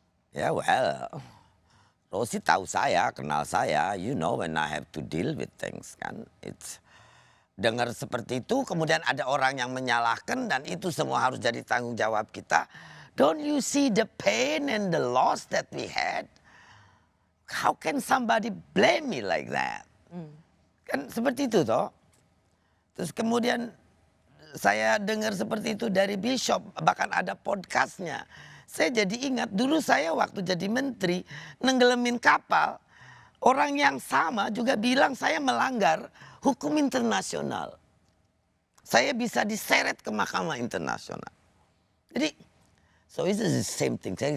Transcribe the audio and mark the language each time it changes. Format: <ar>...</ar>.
<id>Ya Rosie tahu saya, kenal saya,</id> <en>you know when I have to deal with things kan.</en> <id>It's dengar seperti itu, kemudian ada orang yang menyalahkan dan itu semua harus jadi tanggung jawab kita.</id> <en>Don't you see the pain and the loss that we had? How can somebody blame me like that?</en> <id>Kan seperti itu toh. Terus kemudian saya dengar seperti itu dari Bishop, bahkan ada podcastnya. Saya jadi ingat dulu saya waktu jadi menteri nenggelamin kapal, orang yang sama juga bilang saya melanggar hukum internasional. Saya bisa diseret ke Mahkamah Internasional.</id> <en>Jadi, so it's the same thing.</en>